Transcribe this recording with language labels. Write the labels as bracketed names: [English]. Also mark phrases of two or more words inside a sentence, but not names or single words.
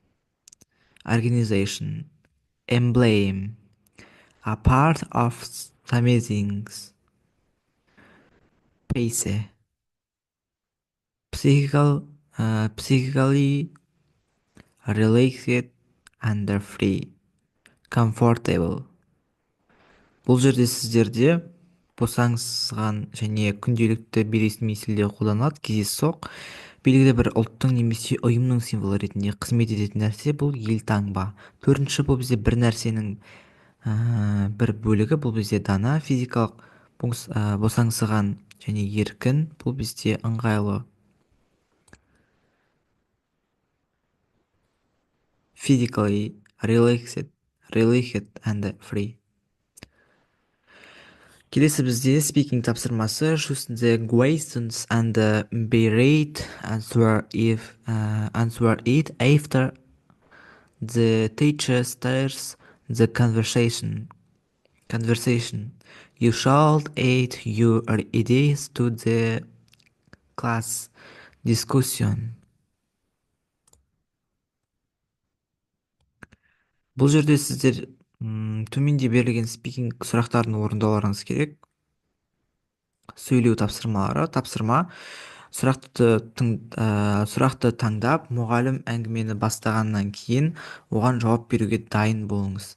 [English] Emblem, a part of some things. Pace, psychically relaxed and free. Comfortable. [Kazakh] Бұл жерде сіздерде босаңсыған және күнделікті бейресми стилде қолданылады. Кездейсоқ белгілі бір ұлттың немесе ұйымның символы ретінде қызмет ететін нәрсе бұл елтаңба. Төртінші, бұл бізде бір нәрсенің бір бөлігі, бұл бізде дана. Физикалық босаңсыған және еркін, бұл бізде ыңғайлы. [English] Physically relaxed and free. [Kazakh] Келесі бізде speaking тапсырмасы. [English] Choose the questions and be read answer it after the teacher starts the conversation. You should add your ideas to the class discussion. [Kazakh] Бұл жерде сіздер төменде берілген спикинг сұрақтарын орындауларыңыз керек. Сөйлеу тапсырмалары. Сұрақты таңдап, мұғалім әңгімені бастағаннан кейін оған жауап беруге дайын болыңыз.